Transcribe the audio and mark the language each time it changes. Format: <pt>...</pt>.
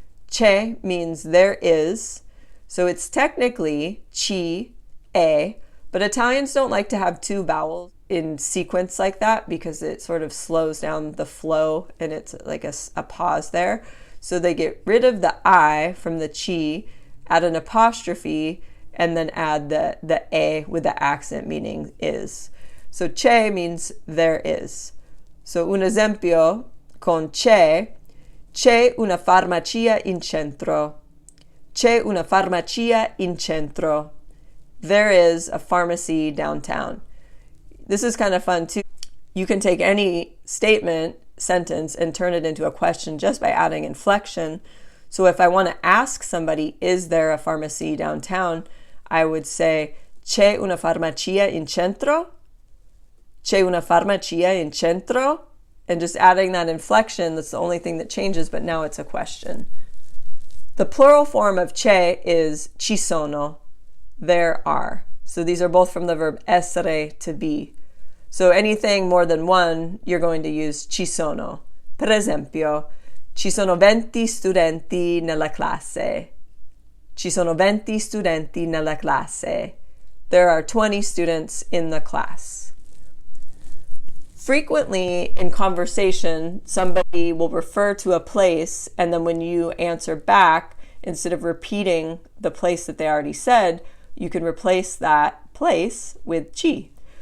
<en>C'è means there is. So it's technically ci, e, but Italians don't like to have two vowels in sequence like that because it sort of slows down the flow and it's like a pause there. So they get rid of the I from the ci, add an apostrophe, and then add the e with the accent meaning is. So c'è means there is.</en> <it>So un esempio con c'è una farmacia in centro. C'è una farmacia in centro.</it> <en>There is a pharmacy downtown. This is kind of fun too. You can take any sentence, and turn it into a question just by adding inflection. So if I want to ask somebody, is there a pharmacy downtown? I would say,</en> <it>c'è una farmacia in centro? C'è una farmacia in centro?</it> <en>And just adding that inflection, that's the only thing that changes, but now it's a question. The plural form of c'è is ci sono. There are. So these are both from the verb essere, to be. So anything more than one, you're going to use ci sono.</en> <it>Per esempio, ci sono 20 studenti nella classe. Ci sono 20 studenti nella classe.</it> <en>There are 20 students in the class. Frequently in conversation, somebody will refer to a place, and then when you answer back, instead of repeating the place that they already said, you can replace that place with ci.</en>